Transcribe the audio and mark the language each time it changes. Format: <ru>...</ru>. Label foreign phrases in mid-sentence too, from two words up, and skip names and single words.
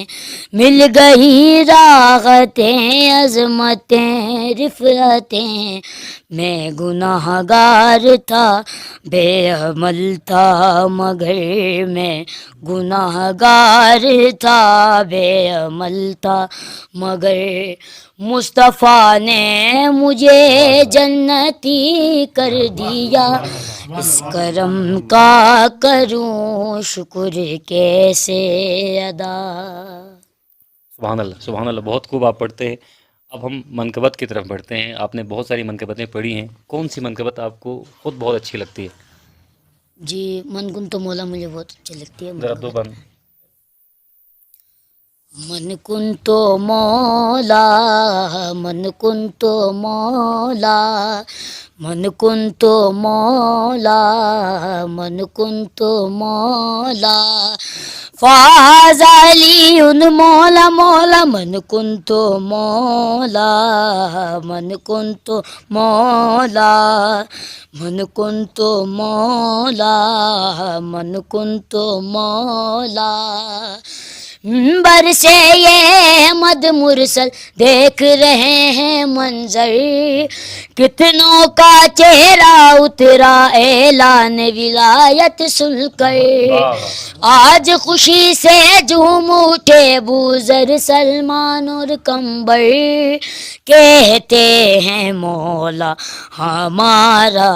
<ur>مل گئی راحتیں عظمتیں رفعتیں، میں گناہ گار تھا بے عمل تھا مگر میں گناہ گار تھا بے عمل تھا مگر مصطفیٰ نے مجھے جنتی کر دیا، اس کرم کا کروں شکر کیسے ادا۔</ur> <ar>سبحان اللہ، سبحان اللہ،</ar> <ur>بہت خوب آپ پڑھتے ہیں۔ اب ہم منقبت کی طرف بڑھتے ہیں۔ آپ نے بہت ساری منقبتیں پڑھی ہیں، کون سی منقبت آپ کو خود بہت اچھی لگتی ہے؟ جی،</ur> <ar>من کن تو مولا</ar> <ur>مجھے بہت اچھی لگتی ہے ذرا دو بند۔</ur> <ar>من کن تو مولا، من کن تو مولا، من کن تو مولا، من کن تو مولا، فاز علی مولا مولا، من کن تو مولا، من کن تو مولا، من کن تو مولا، من کن تو مولا،</ar> <ur>منبر سے یہ مد مرسل دیکھ رہے ہیں منظر، کتنوں کا چہرہ اترا اعلان ولایت سن کر، آج خوشی سے جھوم اٹھے بوذر سلمان اور کمبر، کہتے ہیں مولا ہمارا</ur>